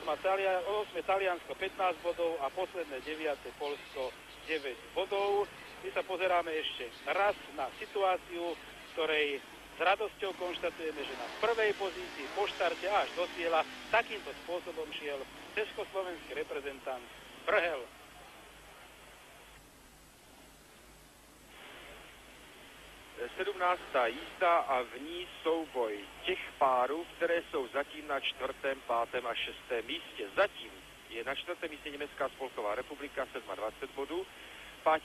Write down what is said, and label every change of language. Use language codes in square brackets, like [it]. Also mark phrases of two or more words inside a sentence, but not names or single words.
[sk] Taliansko 15 bodov a posledné 9. Poľsko 9 bodov. My sa pozeráme ešte raz na situáciu, v ktorej s radosťou konštatujeme, že na prvej pozícii po štarte až do cieľa takýmto spôsobom šiel československý reprezentant Vrhel. [cs] Sedmnáctá jízda a v ní souboj těch párů, které jsou zatím na 4., 5. a 6. místě. Zatím je na 4. místě Německá spolková republika 27 bodů, 5.